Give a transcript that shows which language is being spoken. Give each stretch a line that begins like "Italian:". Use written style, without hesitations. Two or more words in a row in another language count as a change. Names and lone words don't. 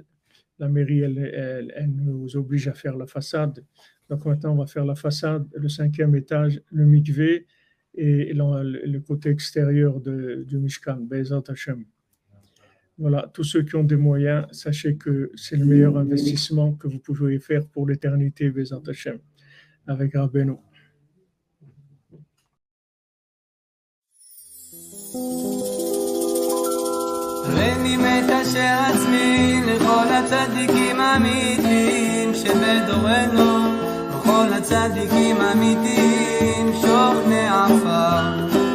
French: La mairie, elle nous oblige à faire la façade. Donc maintenant, on va faire la façade, le 5e étage, le mikvé et le côté extérieur du Mishkan.
Hebrew: בעזרת השם.
French: Voilà, tous ceux qui ont des moyens, sachez que c'est le meilleur investissement que vous pouvez faire pour l'éternité,
Hebrew: בעזרת השם,
French: avec Rabbeinu.
Hebrew: הריני מקשר עצמי לכל הצדיקים האמיתיים שבדורנו, לכל הצדיקים האמיתיים שוכני עפר,